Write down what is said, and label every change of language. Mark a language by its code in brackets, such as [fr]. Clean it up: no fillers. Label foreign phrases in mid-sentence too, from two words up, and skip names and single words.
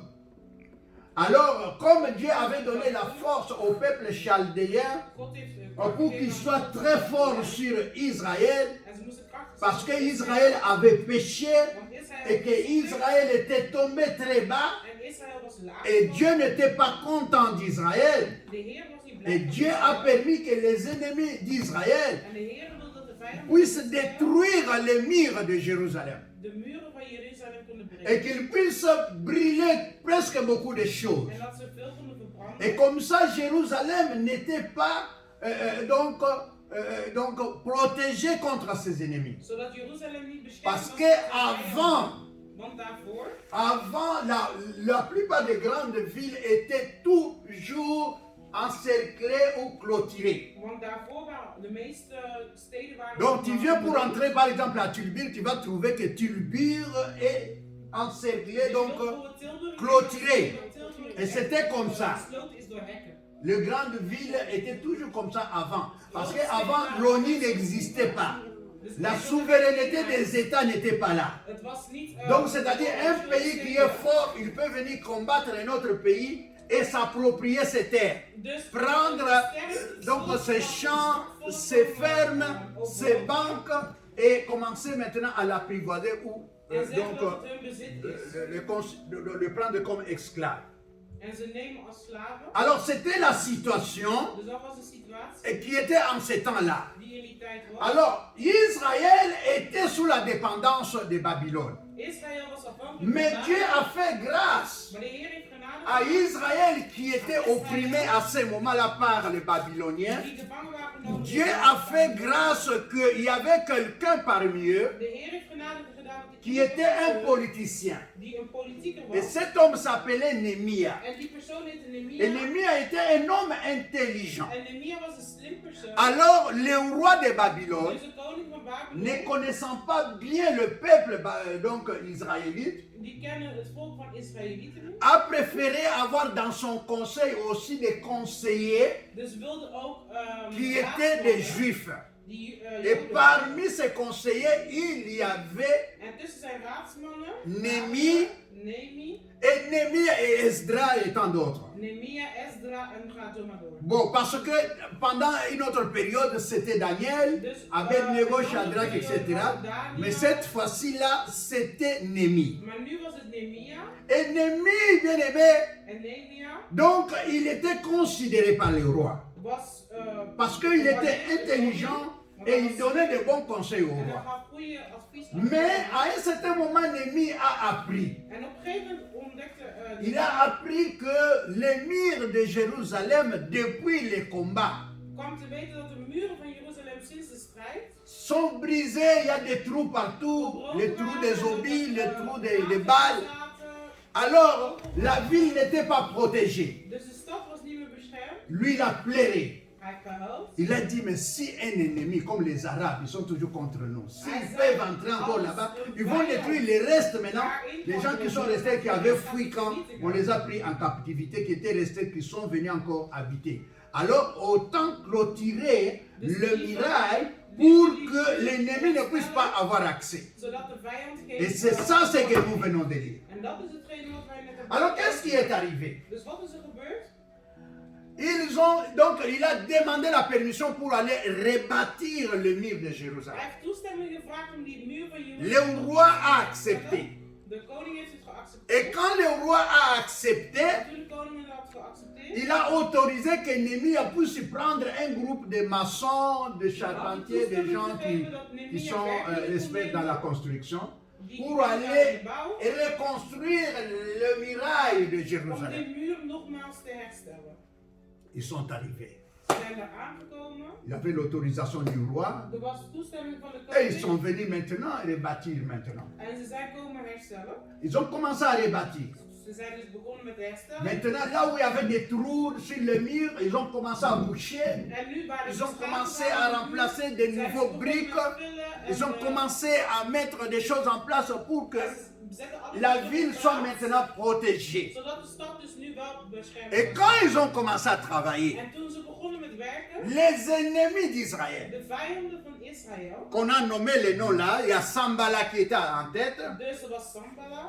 [fr] Alors, comme Dieu avait donné la force au peuple chaldéen pour qu'il soit très fort sur Israël, parce qu'Israël avait péché et qu'Israël était tombé très bas, et Dieu n'était pas content d'Israël, et Dieu a permis que les ennemis d'Israël puissent détruire les murs de Jérusalem. Et qu'ils puissent brûler presque beaucoup de choses. Et comme ça, Jérusalem n'était pas donc protéger contre ses ennemis. [nl] Zodat Jeruzalem niet beschermd [fr] Parce [nl] was [fr] que [nl] tegen zijn [fr] avant, [nl] vijanden. Want daarvoor, [fr] la plupart des grandes villes étaient toujours encerclées ou clôturées. [nl] want daarvoor waren de meeste steden waren. [fr] Donc tu viens pour entrer par exemple à Tilburg, tu vas trouver que Tilburg est encerclé, donc clôturé. Et c'était comme ça. Les grandes villes étaient toujours comme ça avant. Parce qu'avant, l'ONU n'existait pas. La souveraineté des États n'était pas là. Donc, c'est-à-dire, un pays qui est fort, il peut venir combattre un autre pays et s'approprier ses terres. Prendre donc ses champs, ses fermes, ses banques et commencer maintenant à l'apprivoiser ou donc le prendre comme esclave. [nl] En ze nemen als slaven. [fr] Alors c'était la situation [nl] Dus dat was de situatie [fr] qui était en ce temps-là. [nl] die in die tijd was. [fr] Alors Israël était sous la dépendance de Babylone. [nl] Israël was afhankelijk [fr] Mais [nl] van [fr] Dieu [nl] Babylon. [fr] a fait grâce [nl] Maar de Heer heeft genade [fr] à [nl] gedaan [fr] Israël qui était opprimé à ce moment-là par les Babyloniens. [nl] die gevangen waren genomen. [fr] Dieu a fait grâce qu'il y avait quelqu'un parmi eux [nl] De Heer heeft genade gedaan [fr] qui était un politicien. [nl] die een politieker [fr] Et [nl] was. [fr] cet homme s'appelait Némia. [nl] En die persoon heette [fr] Et [nl] Nehemia. [fr] Némia était un homme intelligent. [nl] En Nehemia was een slim persoon. [fr] Alors le roi de Babylone, [nl] Dus de koning van [fr] ne [nl] Babylon, [fr] connaissant pas bien le peuple donc israélite, [nl] die kennen het volk van Israëlieten niet. [fr] a préféré avoir dans son conseil aussi des conseillers [nl] Dus wilde ook [fr] qui étaient [nl] raadsmannen [fr] des juifs. [nl] die [fr] Et [nl] Joden [fr] parmi ces conseillers, il y avait [nl] En tussen zijn raadsmannen, [fr] Némi [nl] Nehemia, [fr] et Némia et Esdra et tant d'autres. [nl] Nehemia, Esdra en ga zo maar door. [fr] Bon, parce que pendant une autre période, c'était Daniel, Abednego, Shadrach, etc. Mais cette fois-ci-là, c'était Némi. [nl] Maar nu was het Nehemia [fr] Et Némi, bien aimé, [nl] en Nehemia [fr] donc il était considéré par le roi. [nl] was [fr] Parce qu'il était intelligent et il donnait de bons conseils au [nl] en hij [fr] roi. [nl] gaf goede advies aan. [fr] Mais à un certain moment, Némi a appris. [nl] En op een gegeven moment ontdekte [fr] Il a appris que l'émir de Jérusalem, depuis les combats, [nl] kwam te weten dat de muren van Jeruzalem sinds de strijd [fr] sont brisés. Il y a des trous partout, les trous des obis, les trous des balles. Alors, la ville n'était pas protégée. [nl] Dus de stad was niet meer beschermd. [fr] Lui, il a pleuré. [nl] Hij gehuild. [fr] Il a dit, mais si un ennemi, comme les Arabes, ils sont toujours contre nous, s'ils peuvent entrer encore là-bas, ils vont détruire les restes maintenant. Les gens qui sont restés, qui avaient fui quand on les a pris en captivité, qui étaient restés, qui sont venus encore habiter. Alors, autant clôturer le mirail pour que l'ennemi ne puisse pas avoir accès. [nl] Zodat de vijand geen. [fr] Et c'est ça ce que nous venons de lire. [nl] En dat is hetgene wat wij net hebben. [fr] Alors, qu'est-ce qui est arrivé? [nl] Dus wat is er gebeurd? [fr] Donc, il a demandé la permission pour aller rebâtir le mur de [nl] Hij [fr] Jérusalem. [nl] heeft toestemming gevraagd om die muur van [fr] Le [nl] Jeruzalem. [fr] roi a accepté. [nl] De koning heeft het geaccepteerd. [fr] Et quand le roi a accepté, [nl] En toen de koning het had geaccepteerd, [fr] il a autorisé que Néhémie puisse prendre un groupe de maçons, de charpentiers, de gens qui sont experts dans la construction, pour aller et reconstruire le muraille de [nl] om [fr] Jérusalem. [nl] die muur nogmaals te herstellen. [fr] Ils sont arrivés. [nl] Ze zijn er aangekomen. [fr] Il avait l'autorisation du roi. [nl] Er was toestemming van de [fr] Et ils sont [nl] koning. [fr] venus maintenant rebâtir maintenant. [nl] En ze zijn komen herstellen. [fr] Ils ont commencé à rebâtir. [nl] Ze zijn dus begonnen met herstellen. [fr] Maintenant, là où il y avait des trous sur le mur, ils ont commencé à boucher. [nl] En nu waar de [fr] Ils ont [nl] straten [fr] commencé [nl] waren, [fr] à remplacer de [nl] zijn ze [fr] nouveaux [nl] begonnen [fr] briques. [nl] met vullen en, [fr] Ils ont commencé à mettre des choses en place pour que [nl] ze zetten alles [fr] la [nl] op [fr] ville [nl] plaats, [fr] soit maintenant protégée. [nl] zodat de stad dus nu wel beschermd [fr] Et [nl] wordt. [fr] quand ils ont commencé à travailler, [nl] En toen ze begonnen met werken, [fr] les ennemis d'Israël, [nl] de vijanden van Israël, [fr] qu'on a nommé les noms là, il y a Sambala qui était en tête, [nl] dus er was Sanballat,